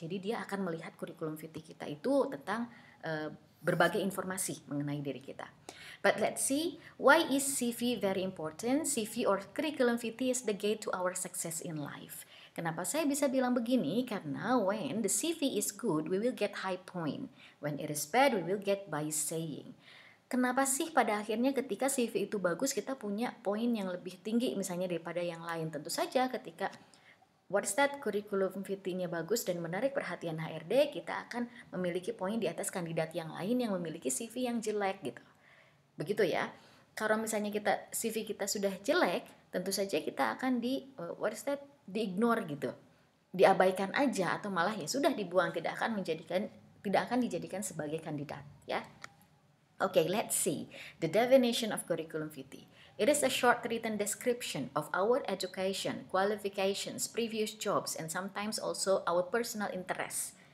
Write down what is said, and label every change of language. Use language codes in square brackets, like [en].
[id] Jadi dia akan melihat curriculum vitae kita itu tentang berbagai informasi mengenai diri kita. [en] But let's see, why is CV very important? CV or curriculum vitae is the gate to our success in life. [id] Kenapa saya bisa bilang begini? Karena [en] when the CV is good, we will get high point. When it is bad, we will get by saying. [id] Kenapa sih pada akhirnya ketika CV itu bagus, kita punya poin yang lebih tinggi misalnya daripada yang lain? Tentu saja ketika [en] what's that [id] curriculum vitae-nya bagus dan menarik perhatian HRD, kita akan memiliki poin di atas kandidat yang lain yang memiliki CV yang jelek gitu. Begitu ya. Kalau misalnya CV kita sudah jelek, tentu saja kita akan di-ignore gitu. Diabaikan aja atau malah ya sudah dibuang, tidak akan dijadikan sebagai kandidat ya. [en] Okay, let's see the definition of curriculum vitae. It is a short written description of our education, qualifications, previous jobs, and sometimes also our personal interests.